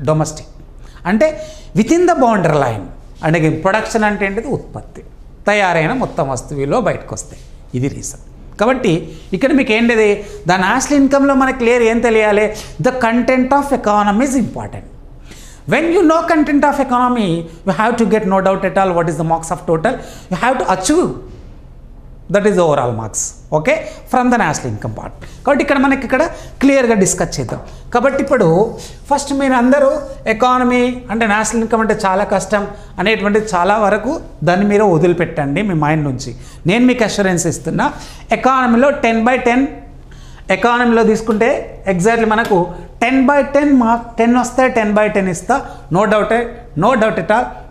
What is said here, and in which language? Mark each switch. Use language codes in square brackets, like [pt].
[te] Domestic అంటే [en] Within the boundary line. [te] And again production అంటే ఏంటిది, ఉత్పత్తి, తయారైన మొత్తం వస్తువులో బయటకు వస్తాయి. ఇది రీజన్. కాబట్టి ఇక్కడ మీకు ఏంటిది, ద నేషనల్ ఇన్కంలో మనకు క్లియర్ ఏం తెలియాలి, [en] The content of economy is important. When you know content of economy, you have to get, no doubt at all, what is the marks of total. You have to achieve, that is the overall marks, okay, from the national income part. [te] కాబట్టి ఇక్కడ మనకి ఇక్కడ క్లియర్గా discuss చేద్దాం. కాబట్టి ఇప్పుడు first మీరు అందరూ ఎకానమీ అంటే నేషనల్ ఇన్కమ్ అంటే చాలా కష్టం అనేటువంటిది చాలా వరకు దాన్ని మీరు వదిలిపెట్టండి మీ మైండ్ నుంచి. నేను మీకు అష్యూరెన్స్ ఇస్తున్నా, ఎకానమీలో 10/10, ఎకానమీలో తీసుకుంటే ఎగ్జాక్ట్లీ మనకు 10/10 మార్క్, 10 వస్తే 10/10 ఇస్తా, [en] No doubt at all.